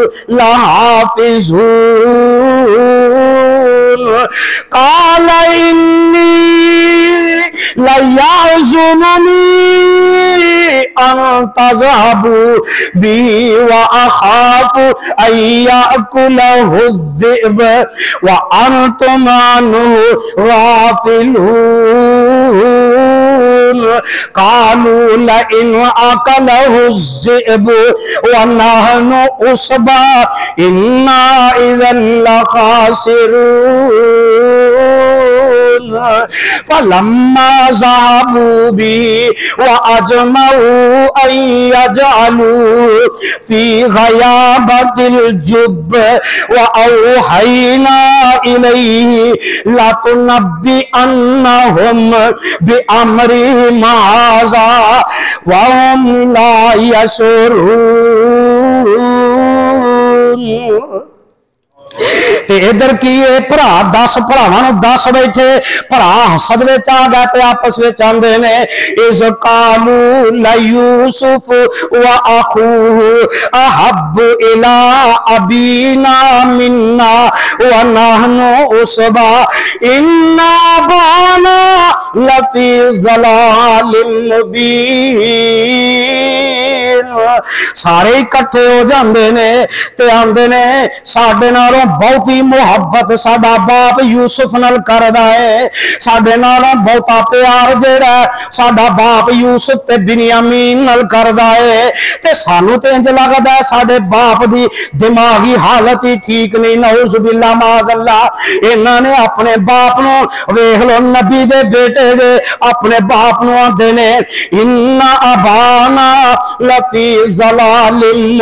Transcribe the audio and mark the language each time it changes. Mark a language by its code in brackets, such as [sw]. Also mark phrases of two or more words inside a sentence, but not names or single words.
[ar] لحافظون قال إني ليحزنني أن تذهبوا به وأخاف أن يأكله الذئب وأنتم عنه غافلون قالوا لئن أكله الذئب ونحن عصبة إنا إذا لخاسرون فلما ذهبوا به وأجمعوا أن يجعلوه في غيابت الجب وأوحينا إليه لتنبئنهم بأمرهم هذا وهم لا يشعرون [pa] تے ادھر کی بھرا 10 بھراواں 10 بیٹھے بھرا حسد وچ آ گئے تے آپس وچ آندے نے [ar] إذ قالوا ليوسف وأخوه أحب إلى أبينا منا ونحن عصبة إن أبانا لفي ضلال [pa] مبین سارے اکٹھے ہو جاتے نے تے آندے نے ساڈے نالوں بہتی محبت ساڈا باپ یوسف نال کردا ہے ساڈے نالوں بہتا پیار جیہڑا ساڈا باپ یوسف تے بنیامین نال کردا ہے تے سانوں تے انج لگدا ہے ساڈے باپ دی دماغی حالت ہی ٹھیک نہیں [ar] نعوذ بالله معاذ الله [pa] انہاں نے اپنے باپ نوں ویکھ لو نبی دے بیٹے جے اپنے باپ نوں آندے نے [ar] إن أبانا لفي ضلال